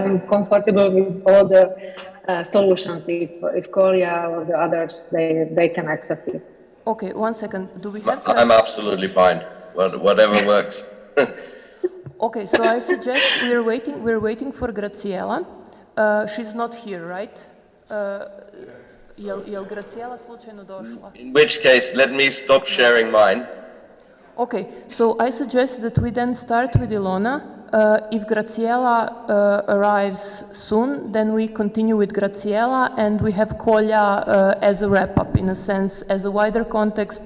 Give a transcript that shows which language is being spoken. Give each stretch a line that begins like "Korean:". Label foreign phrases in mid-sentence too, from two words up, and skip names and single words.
English: I'm comfortable with all the solutions. If KOLYA or the others, they can accept it. Okay, 1 second. Do we have? I'm absolutely fine. Whatever works. Okay, so I suggest we're waiting for GRACIELA. She's not here, right?
Serbian: Jel GRACIELA slučajno došla?
English: In which case, let me stop sharing mine. Okay, so I suggest that we then start with Ilona. If GRACIELA arrives soon, then we continue with GRACIELA, and we have KOLYA as a wrap-up, in a sense, as a wider context.